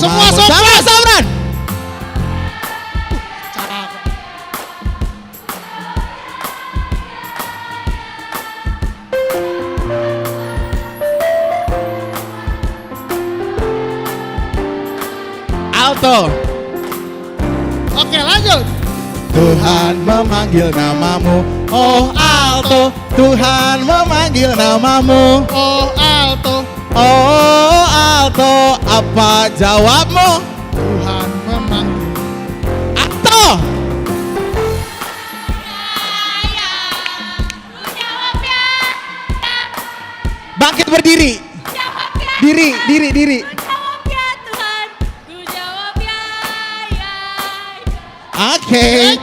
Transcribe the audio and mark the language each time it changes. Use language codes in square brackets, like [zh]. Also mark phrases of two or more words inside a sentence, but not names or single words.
[id] Semua sopran. Alto. Oke lanjut. Tuhan memanggil namamu, oh alto. Tuhan memanggil namamu, oh alto. Oh alto, apa jawabmu? Tuhan memanggil. Alto. Bangkit berdiri. Diri. Oke.